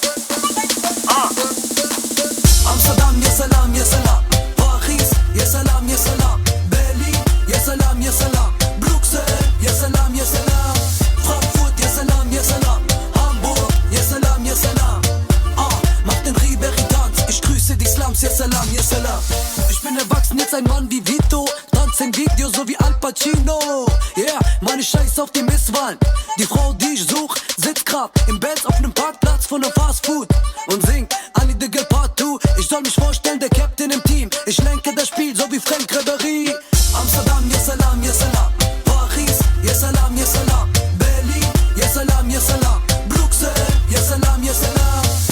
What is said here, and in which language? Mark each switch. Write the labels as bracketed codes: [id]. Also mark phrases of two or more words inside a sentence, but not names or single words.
[ar] Amsterdam يا سلام يا سلام. Paris يا سلام يا سلام. Berlin يا سلام يا سلام. Bruxelles يا سلام يا سلام. Frankfurt يا سلام يا سلام. Hamburg يا سلام يا سلام. [de] Mach den Ribéry Tanz. Ich grüße die Slums [ar] يا سلام يا سلام. [de] Ich bin erwachsen, jetzt ein Mann wie Vito. Tanz im Video so wie Al Pacino. Yeah, meine Scheiß auf die Misswahlen. Die Frau, die ich such, sitzt grad im Benz auf nem Parkplatz von nem Fast Food und singt Annie the Girl Part 2. Ich soll mich vorstellen, der Captain im Team. Ich lenke das Spiel so wie Frank Ribéry. [ar] Amsterdam, يا سلام، يا سلام. Paris, يا سلام، يا سلام. Berlin, يا سلام، يا سلام. Bruxelles, يا سلام، يا سلام.